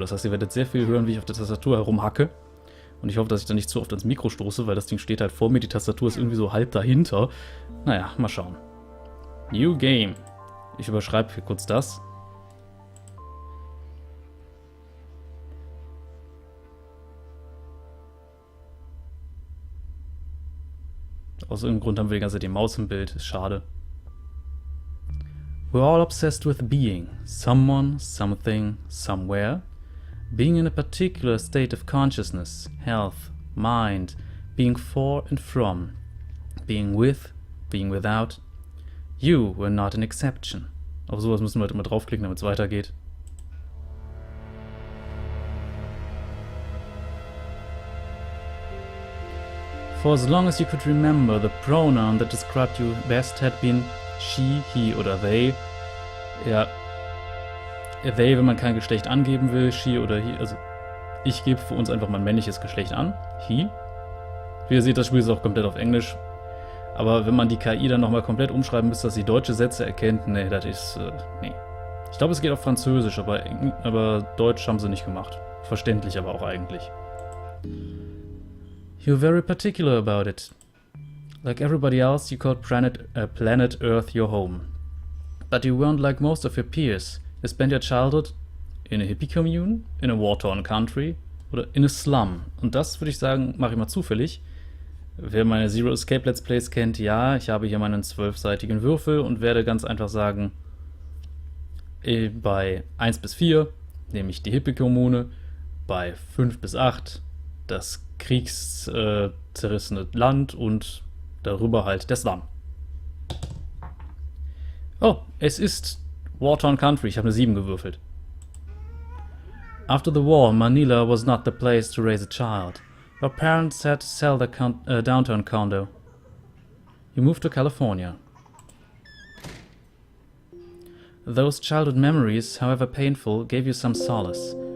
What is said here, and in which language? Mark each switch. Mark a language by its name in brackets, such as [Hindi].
[German] Das heißt, ihr werdet sehr viel hören, wie ich auf der Tastatur herumhacke. Und ich hoffe, dass ich da nicht zu oft ans Mikro stoße, weil das Ding steht halt vor mir. Die Tastatur ist irgendwie so halb dahinter. Naja, mal schauen. [English] New Game. [German] Ich überschreibe hier kurz das. Aus irgendeinem Grund haben wir die ganze Zeit die Maus im Bild. Ist schade. [English] We're all obsessed with being. Someone, something, somewhere. Being in a particular state of consciousness, health, mind, being for and from, being with, being without. You were not an exception. [German] Auf sowas müssen wir halt immer draufklicken, damit es weitergeht. [English] For as long as you could remember, the pronoun that described you best had been she, he [German] oder [English] they. [German] Ja. They, wenn man kein Geschlecht angeben will, she oder he, also ich gebe für uns einfach mein männliches Geschlecht an, he. Wie ihr seht, das Spiel ist auch komplett auf Englisch, aber wenn man die KI dann nochmal komplett umschreiben müsste, dass sie deutsche Sätze erkennt, nee, das ist, nee. Ich glaube, es geht auf Französisch, aber Deutsch haben sie nicht gemacht. Verständlich aber auch eigentlich. [English] You're very particular about it. Like everybody else, you called planet Earth your home. But you weren't like most of your peers. You spent your childhood in a hippie commune, in a war-torn country [German] oder [English] in a slum. [German] Und das würde ich sagen, mache ich mal zufällig. Wer meine Zero Escape Let's Plays kennt, ja, ich habe hier meinen 12-seitigen Würfel und werde ganz einfach sagen, bei 1 bis 4 nehme ich die Hippie-Kommune, bei 5 bis 8 das kriegszerrissene Land und darüber halt der Slum. Oh, es ist [English] War-torn Country. [German] Ich habe eine 7 gewürfelt. [English] After the war, Manila was not the place to raise a child. Your parents had to sell their downtown condo. You moved to California. Those childhood memories, however painful, gave you some solace.